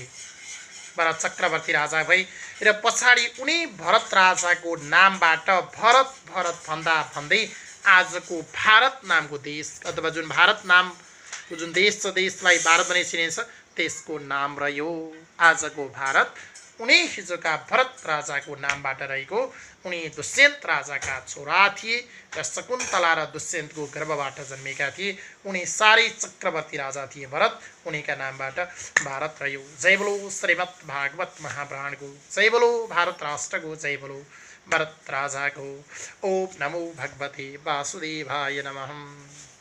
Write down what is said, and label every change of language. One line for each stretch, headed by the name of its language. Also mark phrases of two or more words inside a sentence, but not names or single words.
Nepali: भरत चक्रवर्ती राजा भई र पछाडि उनी भरत राजाको नामबाट भरत भरत भन्दा भन्दै आजको भारत नामको देश अथवा जुन भारत नामको जुन देश छ देशलाई भारत भने चिनिन्छ त्यसको नाम रह्यो। आजको भारत उनी हिजोका भरत राजाको नामबाट रहेको उनी दुष्यन्त राजाका छोरा थिए र शकुन्तला र दुष्यन्तको गर्भबाट जन्मेका थिए। उनी सारै चक्रवर्ती राजा थिए। भरत उनीका नामबाट भारत रह्यो।
Hindi: जय बोलो
Nepali: श्रीमद् भागवत महापुराणको,
Hindi: जय बोलो
Nepali: भारत राष्ट्रको,
Hindi: जय बोलो
Nepali: भरत राजाको।
Sanskrit: ओम नमो भगवते वासुदेवाय नमः।